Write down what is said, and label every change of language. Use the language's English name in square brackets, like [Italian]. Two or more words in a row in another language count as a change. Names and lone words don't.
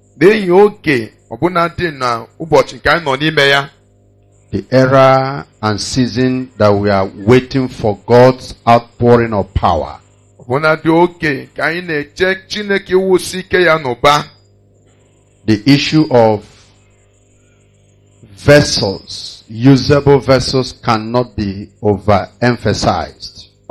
[Igbo] N'ihi oge ọbụna dị na ụbọchị nke anyị nọ n'ime ya. [English] the era and season that we are waiting for God's outpouring of power. The issue of vessels, usable vessels, cannot be overemphasized.